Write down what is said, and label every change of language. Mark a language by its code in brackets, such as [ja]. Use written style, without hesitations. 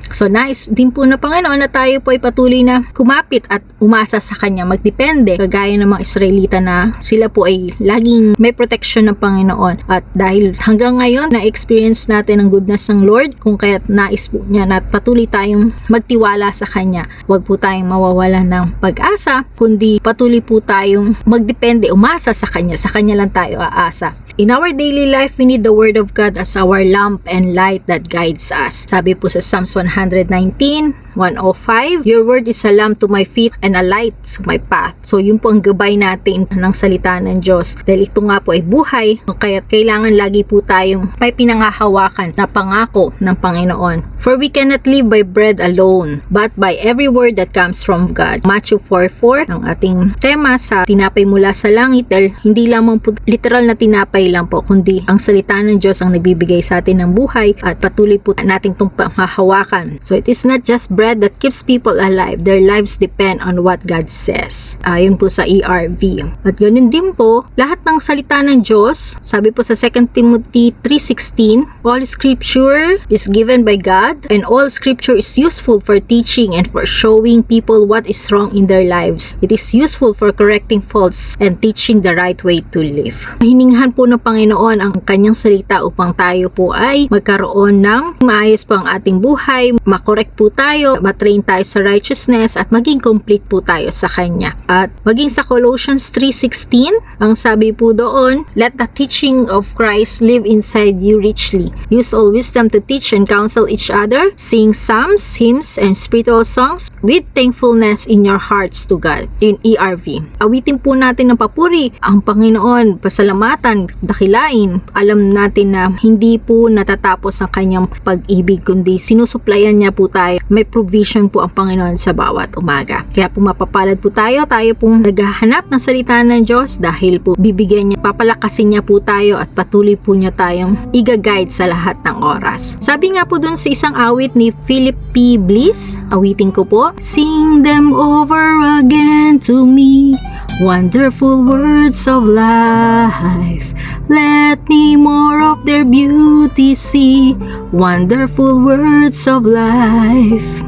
[tl] So nais din po na Panginoon na tayo po ay patuloy na kumapit at umasa sa Kanya, magdepende, kagaya ng mga Israelita na sila po ay laging may protection ng Panginoon. At dahil hanggang ngayon na-experience natin ang goodness ng Lord, kung kaya't nais po niya na patuloy tayong magtiwala sa Kanya. Huwag po tayong mawawala ng pag-asa, kundi patuloy po tayong magdepende, umasa sa Kanya. Sa Kanya lang tayo aasa. [en] In our daily life, we need the Word of God as our lamp and light that guides us. [tl] Sabi po sa [en] Psalms 119:105, Your word is a lamp to my feet and a light to my path. [tl] So yun po ang gabay natin ng salita ng Diyos. Dahil ito nga po ay buhay, kaya kailangan lagi po tayong may pinangahawakan na pangako ng Panginoon. [en] For we cannot live by bread alone, but by every word that comes from God. [tl] Matthew 4:4, ang ating tema sa tinapay mula sa langit, dahil hindi lamang po literal na tinapay lang po, kundi ang salita ng Diyos ang nagbibigay sa atin ng buhay at patuloy po nating itong mahawakan. [en] So it is not just bread that keeps people alive. Their lives depend on what God says. [tl] Ayon po sa ERV. At ganoon din po, lahat ng salita ng Diyos, sabi po sa [en] 2 Timothy 3:16, all scripture is given by God and all scripture is useful for teaching and for showing people what is wrong in their lives. It is useful for correcting faults and teaching the right way to live. [tl] Hininghan po ng Panginoon ang kanyang salita upang tayo po ay magkaroon ng maayos po ang ating buhay, makorek po tayo, matrain tayo sa righteousness at maging complete po tayo sa Kanya. At maging sa Colossians 3:16, ang sabi po doon, [en] let the teaching of Christ live inside you richly. Use all wisdom to teach and counsel each other. Sing psalms, hymns, and spiritual songs with thankfulness in your hearts to God. In ERV. [tl] Awitin po natin ng papuri ang Panginoon, pasalamatan, dakilain. Alam natin na hindi po natatapos ang kanyang pag-ibig, kundi sinusuplayan niya po tayo. May provision po ang Panginoon sa bawat umaga. Kaya po mapapalad po tayo pong naghahanap ng salita ng Diyos dahil po bibigyan niya, papalakasin niya po tayo at patuloy po niya tayong i-guide sa lahat ng oras. Sabi nga po dun sa isang awit ni Philip P. [en] Bliss, [tl] awitin ko po, [en] sing them over again to me, wonderful words of life. Let me more of their beauty see, wonderful words of life.